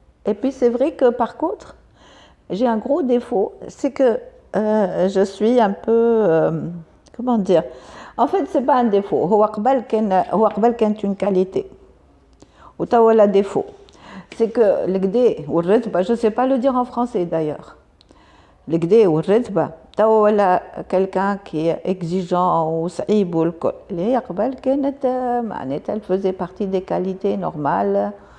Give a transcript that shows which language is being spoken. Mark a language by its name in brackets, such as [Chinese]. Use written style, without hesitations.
[French] Et puis c'est vrai que par contre, j'ai un gros défaut, c'est que je suis un peu, comment dire, en fait c'est pas un défaut, [Arabic] هو قبل كانت [French] une qualité. Ou [Arabic] توا ولا [French] défaut. C'est que [Arabic] الكدا والرتبة, [French] je sais pas le dire en français d'ailleurs. [Arabic] الكدا والرتبة توا ولا [French] quelqu'un qui est exigeant [Arabic] وصعيب والكل. اللي هي قبل كانت معناتها [French] elle faisait partie des qualités normales.